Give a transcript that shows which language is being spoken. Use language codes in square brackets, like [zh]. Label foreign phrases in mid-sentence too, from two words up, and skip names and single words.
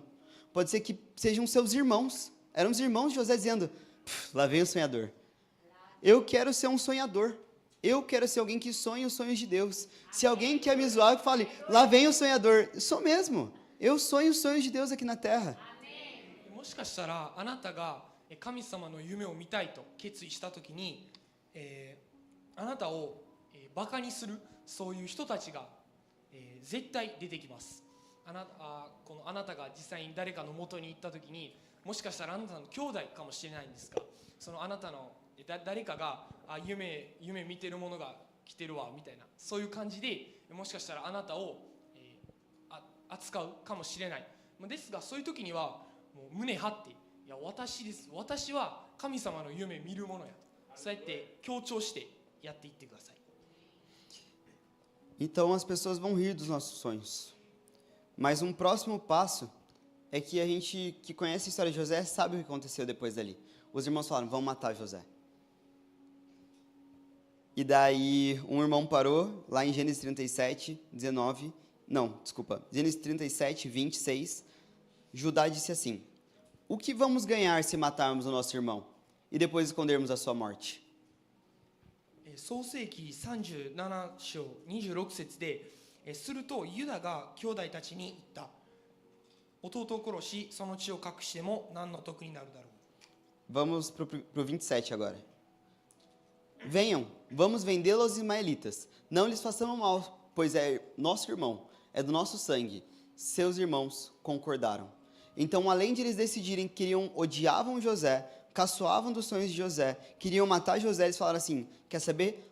[pt] Pode ser que sejam seus irmãos. Eram os irmãos de José dizendo, lá vem o sonhador. Eu quero ser um sonhador. Eu quero ser alguém que sonha os sonhos de Deus. Se alguém quer me zoar, fale, lá vem o sonhador. Eu sou mesmo. Eu sonho os sonhos de Deus aqui na terra. [ja] もしかしたらあなたが神様の夢を見たいと決意したときに、あなたをバカにするそういう人たちが、絶対出てきます。あなたが実際に誰かの元に行ったときに、 もしかしたらあなたの兄弟かもしれないんですが、そのあなたの誰かが夢見てるものが来てるわみたいな、そういう感じでもしかしたらあなたを、扱うかもしれない。ですがそういう時にはもう胸張って、いや私です、私は神様の夢見るものやと、そうやって強調してやっていってください。 [pt] Então as pessoas vão rir dos nossos sonhos. Mas um próximo passo é que a gente que conhece a história de José sabe o que aconteceu depois dali. Os irmãos falaram, vamos matar José. E daí um irmão parou lá em Gênesis 37, 19, não, desculpa, Gênesis 37, 26, Judá disse assim, o que vamos ganhar se matarmos o nosso irmão e depois escondermos a sua morte? [ja] 創世記37章26節でするとユダが兄弟たちに言った。弟を殺しその血を隠しても何の得になるだろう。 [pt] Vamos pro 27 agora. Venham, vamos vendê-lo aos ismaelitas. Não lhes façamos mal, pois é nosso irmão, é do nosso sangue. Seus irmãos concordaram. Então, além de eles decidirem que odiavam José, caçoavam dos sonhos de José, queriam matar José, eles falaram assim, quer saber?